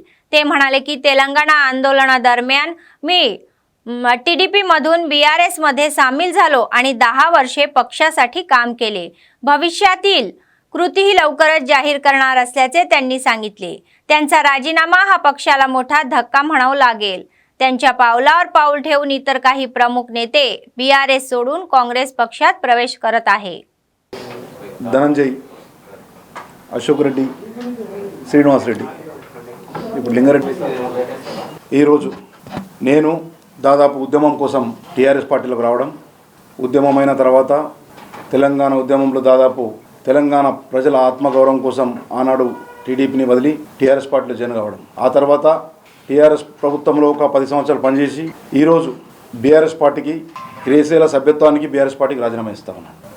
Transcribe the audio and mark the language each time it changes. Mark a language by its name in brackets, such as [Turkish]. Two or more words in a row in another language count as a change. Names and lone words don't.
[Marathi] ते म्हणाले की तेलंगणा आंदोलनादरम्यान मी टीडीपी मधून बीआरएस मध्ये सामील झालो आणि 10 वर्षे पक्षासाठी काम केले. भविष्यातील कृतीही लवकरच जाहीर करणार असल्याचे त्यांनी सांगितले. त्यांचा राजीनामा हा पक्षाला मोठा धक्का म्हणावा लागेल. त्यांच्या पावलावर पाऊल ठेवून इतर काही प्रमुख नेते बीआरएस सोडून काँग्रेस पक्षात प्रवेश करत आहे. [Telugu] ధనంజయ్, అశోక్ రెడ్డి, శ్రీనివాస్ రెడ్డి, ఇప్పుడు లింగారెడ్డి. ఈరోజు నేను దాదాపు ఉద్యమం కోసం టీఆర్ఎస్ పార్టీలోకి రావడం, ఉద్యమమైన తర్వాత తెలంగాణ ఉద్యమంలో దాదాపు తెలంగాణ ప్రజల ఆత్మగౌరవం కోసం ఆనాడు టీడీపీని వదిలి టీఆర్ఎస్ పార్టీలో జాయిన్ కావడం, ఆ తర్వాత టీఆర్ఎస్ ప్రభుత్వంలో ఒక 10 సంవత్సరాలు పనిచేసి ఈరోజు బీఆర్ఎస్ పార్టీకి క్రియాశీల సభ్యత్వానికి బీఆర్ఎస్ పార్టీకి రాజీనామా ఇస్తా ఉన్నాను.